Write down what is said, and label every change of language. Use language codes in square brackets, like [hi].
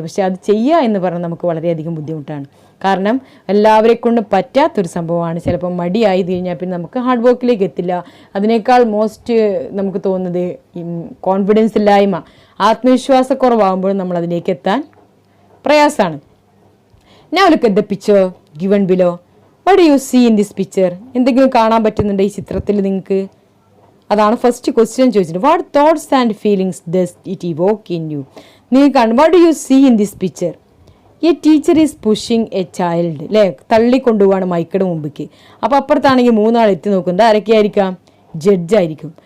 [ml] പക്ഷേ അത് ചെയ്യുക എന്ന് പറഞ്ഞാൽ നമുക്ക് വളരെയധികം ബുദ്ധിമുട്ടാണ്. കാരണം എല്ലാവരെ കൊണ്ട് പറ്റാത്തൊരു സംഭവമാണ്. ചിലപ്പോൾ മടിയായി കഴിഞ്ഞാൽ പിന്നെ നമുക്ക് ഹാർഡ് വർക്കിലേക്ക് എത്തില്ല. അതിനേക്കാൾ മോസ്റ്റ് നമുക്ക് തോന്നുന്നത് കോൺഫിഡൻസ് ഇല്ലായ്മ, ആത്മവിശ്വാസക്കുറവാകുമ്പോൾ നമ്മൾ അതിലേക്ക് എത്താൻ പ്രയാസമാണ്. [en] Now look at the picture given below. What do you see in this picture? [ml] എന്തെങ്കിലും കാണാൻ പറ്റുന്നുണ്ടോ ഈ ചിത്രത്തിൽ നിങ്ങൾക്ക്? അതാണ് ഫസ്റ്റ് ക്വസ്റ്റ്യൻ ചോദിച്ചത്. [en] What thoughts and feelings does it evoke in you? [ml] നിങ്ങൾ കാണും. [en] What do you see in this picture? A teacher is pushing a child, [ml] അല്ലേ, തള്ളിക്കൊണ്ടുപോവാണ് മൈക്കയുടെ മുമ്പിക്ക്. അപ്പോൾ അപ്പുറത്താണെങ്കിൽ 3 ആൾ എത്തി നോക്കുന്നത് ആരൊക്കെയായിരിക്കാം? ജഡ്ജായിരിക്കും.